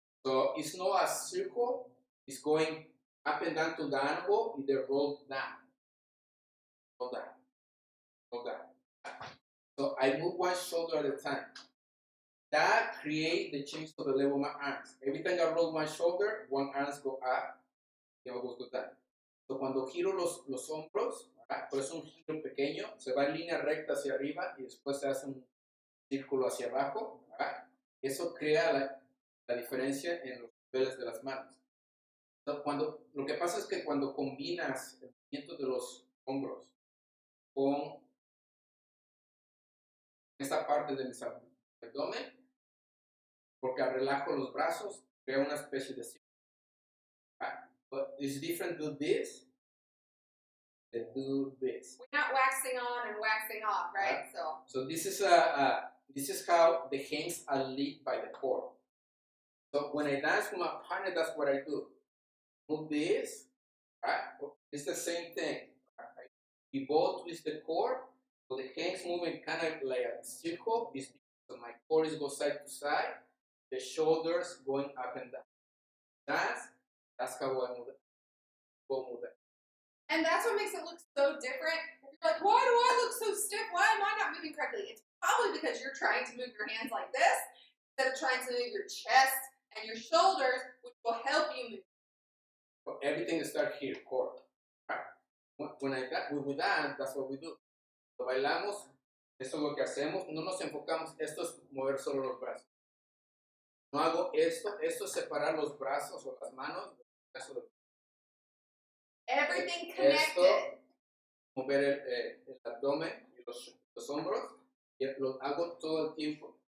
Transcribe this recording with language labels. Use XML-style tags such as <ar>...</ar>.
<en>So it's not a circle, it's going up and down to the angle, and then roll down, roll down, roll down. So I move one shoulder at a time. That creates the change to the level of my arms. Every time I roll one shoulder, one arms go up, the other goes down.</en> <es>So cuando giro los hombros, ¿verdad? Por eso un giro pequeño, se va en línea recta hacia arriba y después se hace un círculo hacia abajo, ¿verdad? Eso crea la diferencia en los niveles de las manos. Entonces, lo que pasa es que cuando combinas el movimiento de los hombros con esta parte de mi abdomen, porque relajo los brazos, crea una especie de círculo.</es> <en>But it's different to this than do this. We're not waxing on and waxing off, right? So this is how the hands are led by the core. So when I dance with my partner, that's what I do. Move this, right? It's the same thing. Right? We both twist the core, so the hands moving kind of like a circle. So my core is go side to side, the shoulders going up and down. That's how I move it. Move it. And that's what makes it look so different. You're like, why do I look so stiff? Why am I not moving correctly? It's probably because you're trying to move your hands like this instead of trying to move your chest and your shoulders, which will help you move. But everything starts here, core. Right? When we dance, that's what we do.</en> <es>So bailamos, esto es lo que hacemos. No nos enfocamos, esto es mover solo los brazos. No hago esto es separar los brazos o las manos.</es> <en>Everything connected.</en> <es>Esto, mover el abdomen y los hombros, y lo hago todo el tiempo.</es>